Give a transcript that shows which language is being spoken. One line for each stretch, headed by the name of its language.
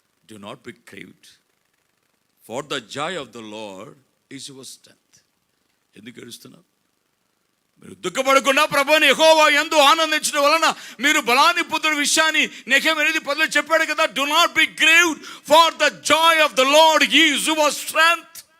English: Do not be grieved, for the joy of the Lord is your strength.
Telugu: ఎందుకు ఏడుస్తున్నారు? మీరు దుఃఖపడకుండా ప్రభువుని యెహోవా యందు ఆనందించడం వలన మీరు బలాన్ని పొందిన విషయాన్ని నెహెమ్యా 8:10 చెప్పాడు కదా.
English: Do not be grieved, for the joy of the Lord is your strength.